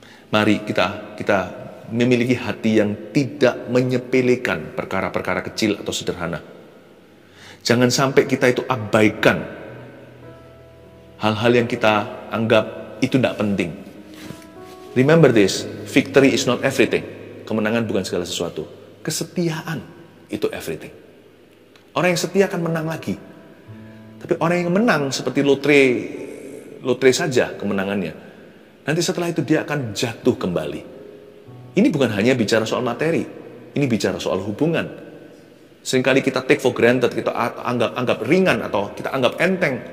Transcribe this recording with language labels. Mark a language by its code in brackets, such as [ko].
[id] Mari kita memiliki hati yang tidak menyepelekan perkara-perkara kecil atau sederhana. Jangan sampai kita itu abaikan hal-hal yang kita anggap itu tidak penting. [en] Remember this, victory is not everything. [id] Kemenangan bukan segala sesuatu. Kesetiaan itu everything. Orang yang setia akan menang lagi. Tapi orang yang menang seperti lotre saja kemenangannya. Nanti setelah itu dia akan jatuh kembali. Ini bukan hanya bicara soal materi. Ini bicara soal hubungan. Seringkali kita [en] take for granted, [id] kita anggap ringan atau kita anggap enteng.